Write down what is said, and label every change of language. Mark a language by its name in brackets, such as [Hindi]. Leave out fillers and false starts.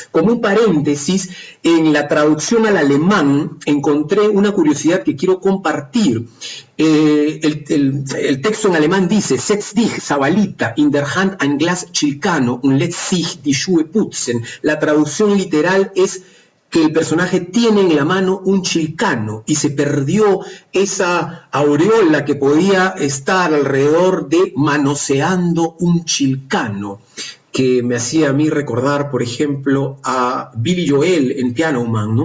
[Spanish] Como un paréntesis, en la traducción al alemán encontré una curiosidad que quiero compartir. El texto en alemán dice, [German] setz dich, Zabalita, in der Hand ein Glas Chilcano und lässt sich die Schuhe putzen. [Spanish] La traducción literal es que el personaje tiene en la mano un chilcano y se perdió esa aureola que podía estar alrededor de manoseando un chilcano, que me hacía a mí recordar, por ejemplo, a Billy Joel en Piano Man, ¿no?